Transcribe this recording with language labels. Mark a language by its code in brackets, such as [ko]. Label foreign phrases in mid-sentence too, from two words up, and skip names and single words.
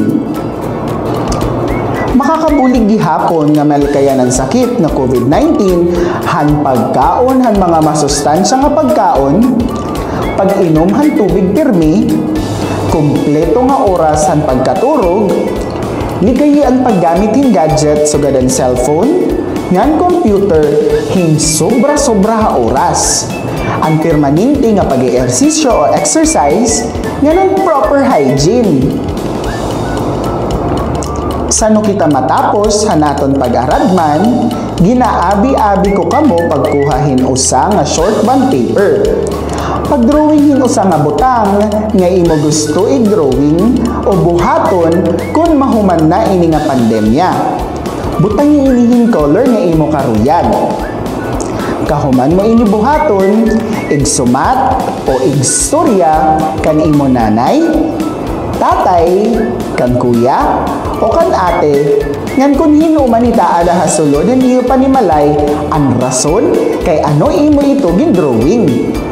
[war] Makakabulig gihapon nga malikayan ang sakit nga COVID-19 han pagkaon han mga masustansya nga pagkaon, pag-inom han tubig pirmi, kumpleto nga oras han pagkaturog, ligayi ang paggamit hin gadget sugad ang cellphone, ngan computer hin sobra-sobra ha oras. Ang permanente nga pag-eehersisyo o exercise, ngan ang [en] proper hygiene. [war] Sano kita matapos hanaton pag-aradman, ginaabi-abi ko kamo pagkuhahin usa nga [en] short bond paper. [war] Pagdrawing hin usa nga butang nga imo gusto i-drawing o buhaton kung mahuman na ini nga pandemya. Butang inihin color nga imo karuyan. Kahuman mo ini buhaton, igsumat o igstorya kan imo nanay, tatay, kan kuya, o kan ate, ngan kun hinuman ita ala hasulod, hindi pa ni malay ang rason kay ano imo ito gindrawing.